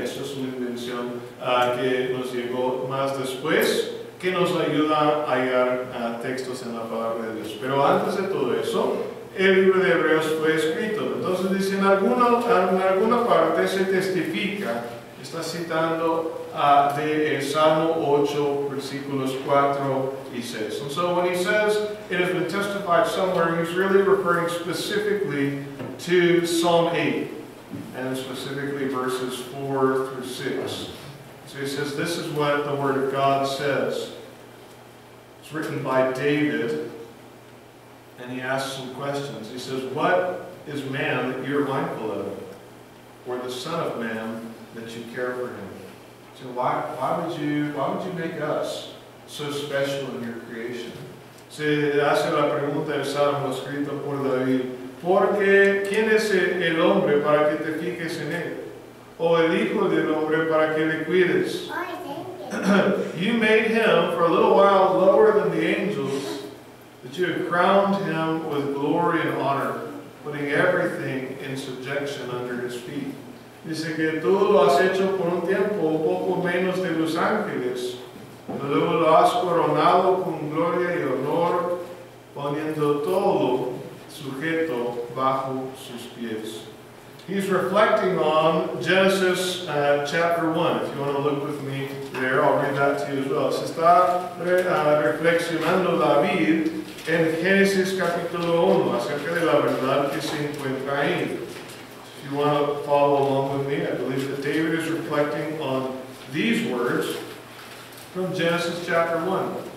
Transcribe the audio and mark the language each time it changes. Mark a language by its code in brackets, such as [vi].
[es] Eso es una invención que nos llegó más después, que nos ayuda a hallar textos en la palabra de Dios. Pero antes de todo eso, el libro de Hebreos fue escrito. Entonces dice, en alguna parte se testifica, está citando de Salmo 8, versículos 4 y 6. [en] And so when he says it has been testified somewhere, he's really referring specifically to Psalm 8, and specifically verses 4 through 6. So he says, this is what the Word of God says. It's written by David, and he asks some questions. He says, what is man that you're mindful of him? Or the Son of Man that you care for him? So why would you make us so special in your creation? [es] Se hace la pregunta del Salmo escrito por David. porque ¿quién es el hombre para que te fijes en él? O el hijo del hombre para que le cuides. [en] You made him for a little while lower than the angels, that you had crowned him with glory and honor, putting everything in subjection under his feet. [es] Dice que tú lo has hecho por un tiempo un poco menos de los ángeles, pero luego lo has coronado con gloria y honor, poniendo todo sujeto bajo sus pies. [en] He's reflecting on Genesis chapter 1. If you want to look with me there, I'll read that to you as well. [es] Se está reflexionando David en Génesis capítulo 1 acerca de la verdad que se encuentra ahí. [en] If you want to follow along with me, I believe that David is reflecting on these words from Genesis chapter 1.